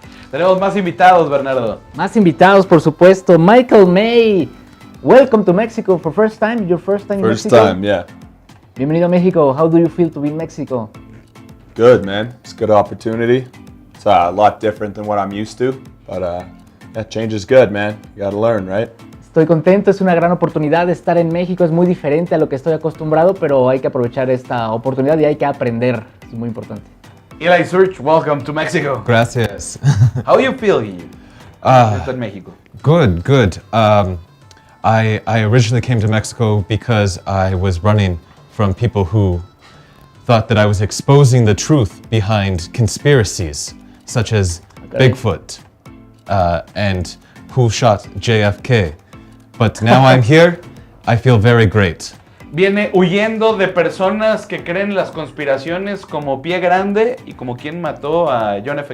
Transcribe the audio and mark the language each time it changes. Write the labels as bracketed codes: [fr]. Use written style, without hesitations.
[es] Tenemos más invitados, Bernardo. Más invitados, por supuesto. [en] Michael May, welcome to Mexico for first time. Your first time in First Mexico. time, yeah. [es] Bienvenido a México. [en] How do you feel to be in Mexico? Good, man. It's a good opportunity. It's a lot different than what I'm used to, but that change is good, man. You gotta learn, right? [es] Estoy contento, es una gran oportunidad. Estar en México es muy diferente a lo que estoy acostumbrado, pero hay que aprovechar esta oportunidad y hay que aprender. Es muy importante. [en] Eli Search, welcome to Mexico. [es] Gracias. [en] How do you feel here? [es] En México. [en] Good, good. I originally came to Mexico because I was running from people who thought that I was exposing the truth behind conspiracies, such as Bigfoot and who shot JFK. But now I'm here, I feel very great. [es] Viene huyendo de personas que creen las conspiraciones como Pie Grande y como quien mató a John F.